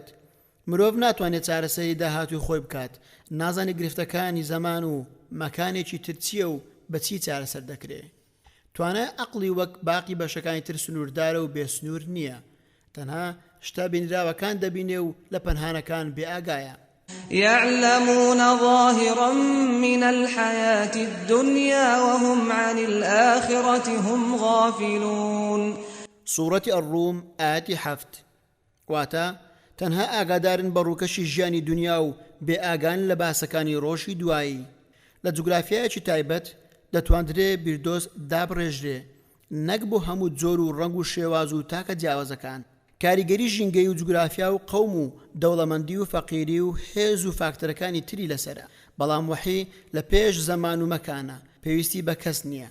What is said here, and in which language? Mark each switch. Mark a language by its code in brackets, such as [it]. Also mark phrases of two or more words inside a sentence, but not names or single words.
[ckb] مرۆڤ ناتوانێت چارەسەری داهاتوی خۆی بکات، نازانی گرفتەکانی زەمان و مەکانێکی ترچیە و بەچی چارەسەر دەکرێت. توانای عەقڵی وەک باقی بەشەکانی تر سنووردارە و بێسنوور نییە، تەنها شتا بینراوەکان دەبینێ و لە پەنهانەکان بێئاگایە. [ar] يعلمون ظاهرا من الحياة الدنيا وهم عن الآخرة هم غافلون. سورة الروم آية [ckb] 7 واتا تەنها ئاگادارن بە ڕووکەشی ژیانی دنیا و بێ ئاگان لە باسەکانی ڕۆژی دوایی. لە جوگرافیایەکی تایبەت دەتواندرێ بیردۆز دابڕێژرێ نەک بۆ هەموو جۆر و ڕەنگ و شێواز و تاکە جیاوازەکان. کاریگەری ژینگەی و جوگرافیا و قەوم و دەوڵەمەندی و فەقیری و هێز و فاکتەرەکانی تری لەسرە، بەڵام وحی لە پێش زەمان و مەکانە، پێویستی بە کەس نییە.